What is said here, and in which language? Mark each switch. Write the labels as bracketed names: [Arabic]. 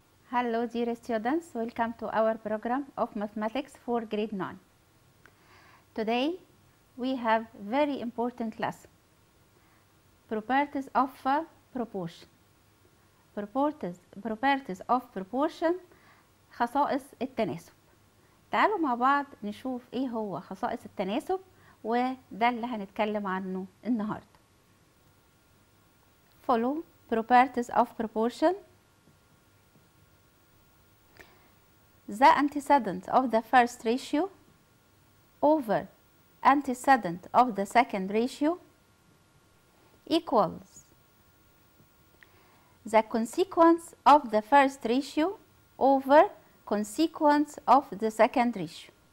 [English] Hello dear students, welcome to our program of mathematics for grade 9. Today we have very important lesson. Properties of proportion. Properties of proportion، [Arabic] خصائص التناسب. تعالوا مع بعض نشوف ايه هو خصائص التناسب، وده اللي هنتكلم عنه النهارده. [English] Follow properties of proportion. The antecedent of the first ratio over antecedent of the second ratio equals the consequence of the first ratio over consequence of the second ratio.